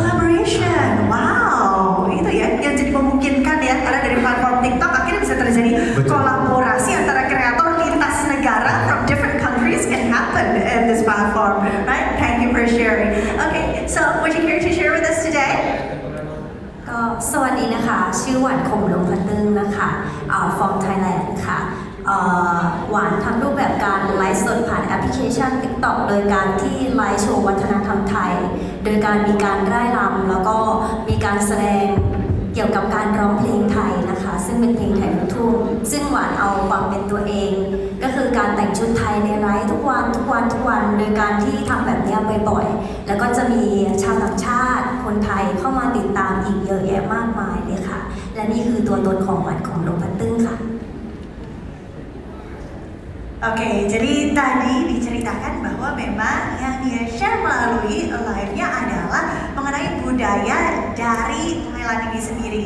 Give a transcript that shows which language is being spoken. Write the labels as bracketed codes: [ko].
[id] Collaboration, wow, itu ya yang jadi memungkinkan ya, karena dari platform TikTok akhirnya bisa terjadi kolaborasi antara kreator lintas negara [en] from different countries can happen in this platform, right? Thank you for sharing. Okay, so would you care to share with us today? [th] สวัสดีนะคะชื่อหวานคมหลงพันตึงนะคะ [en] from Thailand [th] ค่ะหวานทำรูปแบบการไลฟ์สดผ่านแอปพลิเคชัน TikTok โดยการที่ไลฟ์โชว์วัฒนธรรมไทยโดยการมีการร่ายรำแล้วก็มีการแสดงเกี่ยวกับการร้องเพลงไทยนะคะซึ่งเป็นเพลงไทยลูกทุ่งซึ่งหวานเอาความเป็นตัวเองก็คือการแต่งชุดไทยในไลฟ์ทุกวัน โดยการที่ทำแบบนี้บ่อยๆแล้วก็จะมีชาวต่างชาติคนไทยเข้ามาติดตามอีกเยอะแยะมากมายเลยค่ะและนี่คือตัวตนของหวานของหลงพันตึ้งค่ะ [id] Oke, jadi tadi diceritakan bahwa memang yang dia share melalui live-nya adalah mengenai budaya dari Thailand ini sendiri.